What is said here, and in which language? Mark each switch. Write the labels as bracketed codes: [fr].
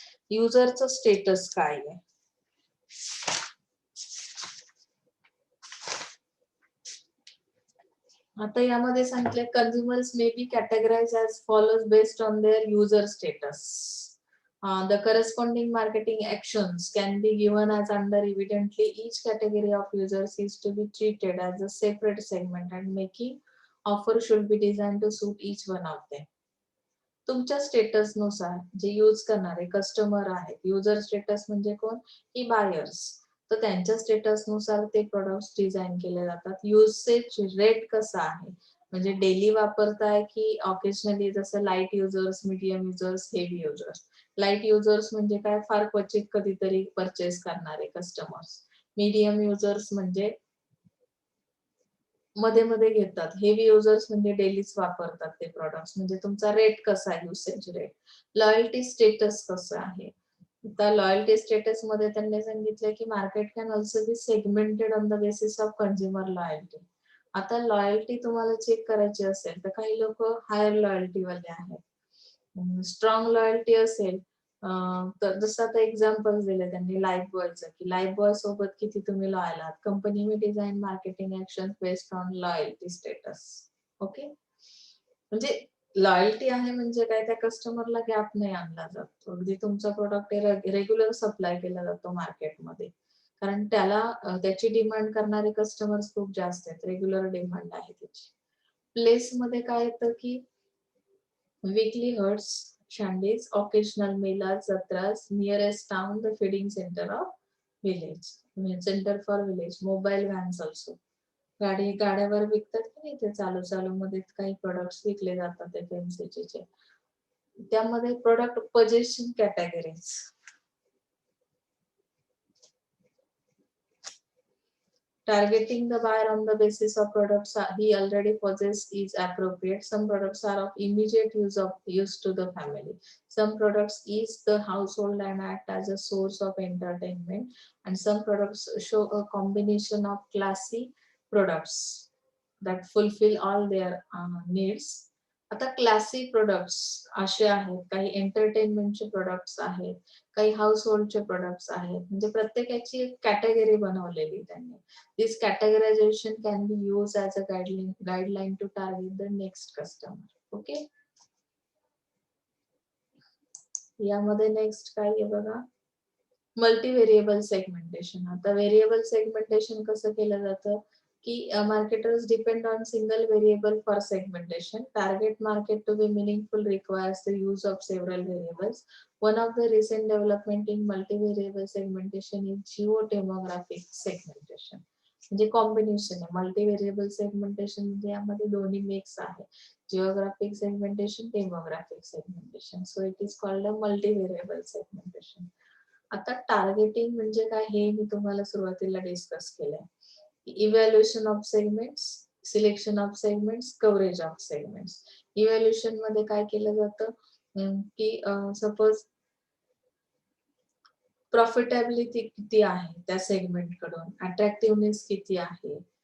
[mr] युजरचं status काय आहे? आता यामध्ये सांगितलंय [en] Consumers may be categorise as follows based on their user status. The corresponding marketing actions can be given as under evidently each category of users is to be treated as a separate segment and making offer should be designed to suit each one of them. [mr] तुमच्या status नुसार जे use करणारे customer आहेत, user status म्हणजे कोण? की buyers. तर त्यांच्या स्टेटस नुसार ते प्रोडक्ट्स डिझाईन केले जातात. युसेज रेट कसा आहे, म्हणजे डेली वापरताय की ऑकेजनली, जसं light users, medium users, heavy users. Light users म्हणजे काय? फार क्वचित कधीतरी परचेस करणारे कस्टमर्स. मीडियम युजर्स म्हणजे मध्ये मध्ये घेतात. हेवी युजर्स म्हणजे डेलीच वापरतात ते प्रॉडक्ट्स. म्हणजे तुमचा रेट कसा आहे, युसेज रेट. लॉयल्टी स्टेटस कसं आहे? आता लॉयल्टी स्टेटस मध्ये त्यांनी सांगितलं की [en] Market can also be segmented on the basis of consumer loyalty. [mr] आता लॉयल्टी तुम्हाला चेक करायची असेल तर काही लोक हायर लॉयल्टी वाले आहेत. स्ट्रॉंग लॉयल्टी असेल तर जसं आता एक्झाम्पल दिले त्यांनी लाईफ बॉयचं, की लाईफ बॉय सोबत किती तुम्ही लॉयल आहात. [en] Company में design marketing action based on loyalty status. [mr] Okay, म्हणजे लॉयल्टी आहे म्हणजे काय? त्या कस्टमरला गॅप नाही आणला जातो. अगदी तुमचा प्रोडक्ट रेग्युलर सप्लाय केला जातो मार्केटमध्ये, कारण त्याला त्याची डिमांड करणारे कस्टमर्स खूप जास्त आहेत, रेग्युलर डिमांड आहे त्याची. प्लेस मध्ये काय येतं की [en] weekly herds, shandies, occasional melas, jatras, nearest town, the feeding center of village. Center for village, mobile vans also. [mr] गाड्यावर विकतात की नाही, ते चालू चालू मध्ये काही प्रोडक्ट्स विकले जातात FMCG चे. त्यामध्ये product position categories. [en] Targeting the buyer on the basis of products he already possesses is appropriate. Some products are of immediate use to the family. Some products ease the household and act as a source of entertainment. And some products show a combination of classy products that fulfill all their needs. [mr] आता classy products असे आहेत, काही एंटरटेनमेंटचे products आहेत, काही house होल्डचे products आहेत. म्हणजे प्रत्येकाची एक कॅटेगरी बनवलेली त्यांनी. [en] This categorization can be use as a guideline to target the next customer. Okay. [mr] यामध्ये नेक्स्ट काय आहे बघा, मल्टी व्हेरिएबल सेगमेंटेशन. आता व्हेरिएबल सेगमेंटेशन कसं केलं जातं की [en] marketers depend on single variable for segmentation. Target market to be meaningful requires the use of several variables. One of the recent development in multivariable segmentation is geodemographic segmentation. [mr] म्हणजे combination आहे. मल्टीव्हेरिएबल segmentation म्हणजे यामध्ये दोन्ही mix आहे. Geographic segmentation, demographic segmentation. [en] So it is called a multivariable segmentation. [mr] आता targeting म्हणजे काय हे मी तुम्हाला सुरुवातीला डिस्कस केलंय. [en] Evaluation of segments, selection of segments, coverage of segments. [mr] Evaluation मध्ये काय केलं जातं की सपोज प्रॉफिटेबिलिटी किती आहे त्या सेगमेंट कडून, अट्रॅक्टिव्हनेस किती आहे.